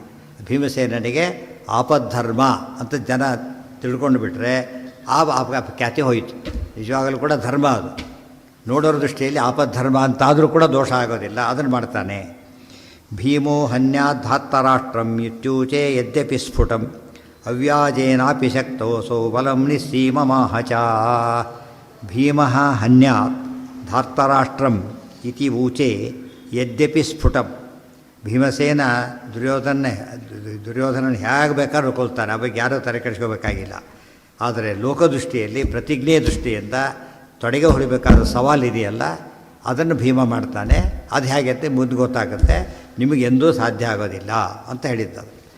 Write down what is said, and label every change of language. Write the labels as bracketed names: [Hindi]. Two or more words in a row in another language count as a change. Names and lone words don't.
[Kannada] ಭೀಮಸೇನಿಗೆ ಆಪದ್ಧರ್ಮ ಅಂತ ಜನ ತಿಳ್ಕೊಂಡು ಬಿಟ್ಟರೆ ಆ ಖ್ಯಾತಿ ಹೋಯಿತು. ನಿಜವಾಗಲೂ ಕೂಡ ಧರ್ಮ ಅದು. ನೋಡೋರ ದೃಷ್ಟಿಯಲ್ಲಿ ಆಪದ್ಧರ್ಮ ಅಂತಾದರೂ ಕೂಡ ದೋಷ ಆಗೋದಿಲ್ಲ, ಅದನ್ನು ಮಾಡ್ತಾನೆ. [Sanskrit] ಭೀಮೋ ಹನ್ಯಾದ್ಧಾತ್ತರಾಷ್ಟ್ರಂ ಇತ್ಯೂಚೆ ಯದ್ಯಪಿ ಸ್ಫುಟಂ ಅವ್ಯಾಜೇನಾಪಿ ಶಕ್ತೋಸೋ ಬಲಂ ನಿಸ್ಸೀಮಮಾಹ ಚ. ಭೀಮಃ ಹನ್ಯಾತ್ ಧಾರ್ತರಾಷ್ಟ್ರಂ ಇತಿ ಊಚೆ ಯದ್ಯಪಿ ಸ್ಫುಟಂ. [Kannada] ಭೀಮಸೇನ ದುರ್ಯೋಧನನ ಹೇಗೆ ಬೇಕಾದ್ರೂ ಕೊಲ್ತಾನೆ, ಆ ಬಗ್ಗೆ ಯಾರೂ ತಲೆ ಕೆಡಿಸ್ಕೋಬೇಕಾಗಿಲ್ಲ. ಆದರೆ ಲೋಕದೃಷ್ಟಿಯಲ್ಲಿ ಪ್ರತಿಜ್ಞೆಯ ದೃಷ್ಟಿಯಿಂದ ತೊಡೆಗೆ ಹೊಡಿಬೇಕಾದ ಸವಾಲಿದೆಯಲ್ಲ, ಅದನ್ನು ಭೀಮ ಮಾಡ್ತಾನೆ. ಅದು ಹೇಗೆ ಅಂತ ಮುಂದೆ ಗೊತ್ತಾಗುತ್ತೆ, ನಿಮಗೆಂದೂ ಸಾಧ್ಯ ಆಗೋದಿಲ್ಲ ಅಂತ ಹೇಳಿದ್ದದು.